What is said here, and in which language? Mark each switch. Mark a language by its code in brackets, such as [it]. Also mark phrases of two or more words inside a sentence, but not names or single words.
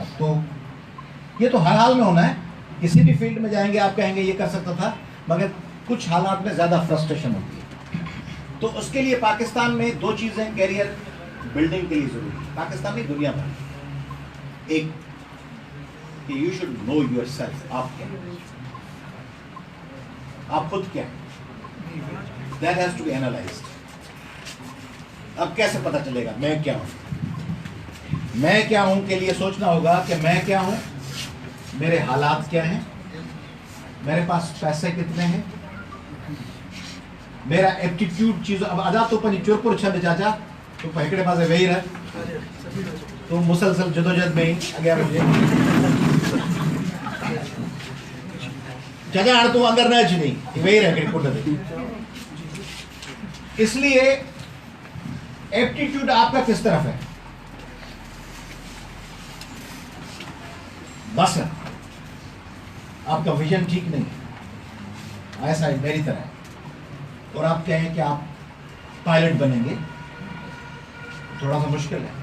[ur] تو یہ تو ہر حال میں ہونا ہے، کسی بھی فیلڈ میں جائیں گے آپ کہیں گے یہ کر سکتا تھا، مگر کچھ حالات میں زیادہ فرسٹریشن ہوتی ہے. تو اس کے لیے پاکستان میں 2 چیزیں [en] career building [ur] کے لیے ضروری ہے، پاکستان میں دنیا بھر. ایک کہ [en] you should know your self, [ur] آپ کیا ہیں، آپ خود کیا ہیں, [en] that has to be analyzed. [ur] اب کیسے پتا چلے گا میں کیا ہوں? میں کیا ہوں کے لیے سوچنا ہوگا کہ میں کیا ہوں، میرے حالات کیا ہیں، میرے پاس پیسے کتنے ہیں، میرا ایپٹیٹیوڈ چیز. [sd] अब अदा तो पंहिंजी चुरपुर छॾ चाचा, तो हिकिड़े पासे वेही रह, तो मुसलसल जदोजहद में ही अॻियां मुंहिंजे चाचा हाणे तूं अंदर न अच, नहीं वेही रह हिकिड़ी पुट ते। [ur] اس لیے ایپٹیٹیوڈ آپ کا کس طرف ہے، بس آپ کا ویژن ٹھیک نہیں ہے، ایسا ہے میری طرح ہے، اور آپ کہیں کہ آپ پائلٹ بنیں گے، تھوڑا سا مشکل ہے.